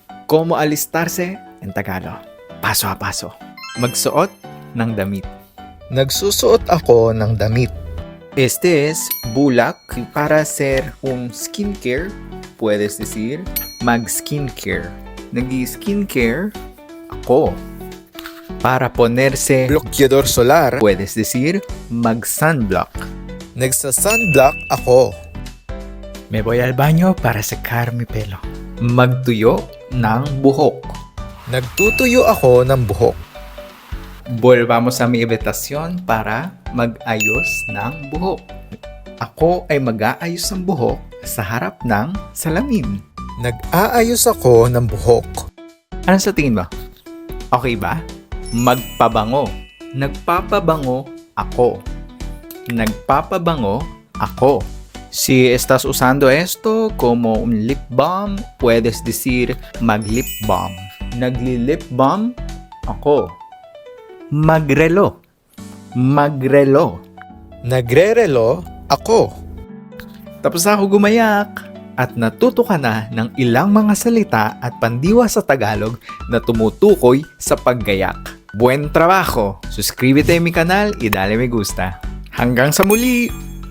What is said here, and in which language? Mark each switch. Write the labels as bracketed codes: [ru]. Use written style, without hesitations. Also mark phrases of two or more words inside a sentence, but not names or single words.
[es] Cómo alistarse en Tagalog. Paso a paso. [tl] Magsuot ng damit. Nagsusuot ako ng damit. [es] Este es bulak. Para hacer un skincare, puedes decir mag-skincare. [tl] Nag-skincare ako. [es] Para ponerse, Bloqueador solar. puedes decir mag-sunblock. [tl] Nagsa-sunblock ako. [es] Me voy al baño para secar mi pelo. [tl] Magtuyo ng buhok. Nagtutuyo ako ng buhok. [es] Volvamos a mi habitación para [tl] mag-ayos ng buhok. Ako ay mag-aayos ng buhok sa harap ng salamin. Nag-aayos ako ng buhok. Ano sa tingin mo? Okay ba? Magpabango. Nagpapabango ako. Nagpapabango ako. [es] Si estás usando esto como un [en] lip balm, [es] puedes decir [tl] mag-lip balm. Nagli-lip balm ako. Magrelo. Magrelo. Nagre-relo ako. Tapos ako gumayak at natuto ka na ng ilang mga salita at pandiwa sa Tagalog na tumutukoy sa paggayak. [es] Buen trabajo! Suscríbete a mi canal y dale me gusta. [tl] Hanggang sa muli!